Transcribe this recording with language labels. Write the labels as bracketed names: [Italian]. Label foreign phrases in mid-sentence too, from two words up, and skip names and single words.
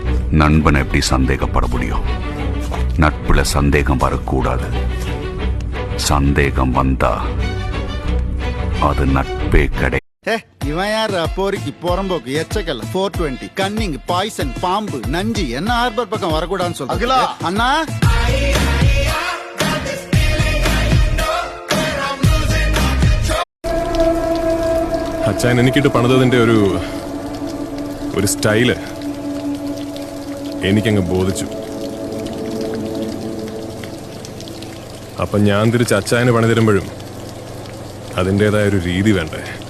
[Tamil] நண்பனை எப்படி சந்தேகப்பட முடியும்? நட்புல சந்தேகம் வரக்கூடாது. சந்தேகம் வந்தா அது நட்பே கிடையாது. இவன் யார் போரிக்கு புறம்போக்கு எச்சக்கல்ல 420 [English] cunning poison [Tamil] பாம்பு நஞ்சி என்ன ஹார்பர் பக்கம் வரக்கூடாதுன்னு சொல்லுங்க அண்ணா. [Malayalam] അച്ഛൻ എനിക്കിട്ട് പണിതതിന്റെ ഒരു സ്റ്റൈല് എനിക്കങ്ങ് ബോധിച്ചു. അപ്പൊ ഞാൻ തിരിച്ച് അച്ചായന് പണി തരുമ്പോഴും അതിൻ്റെതായ ഒരു രീതി വേണ്ടേ?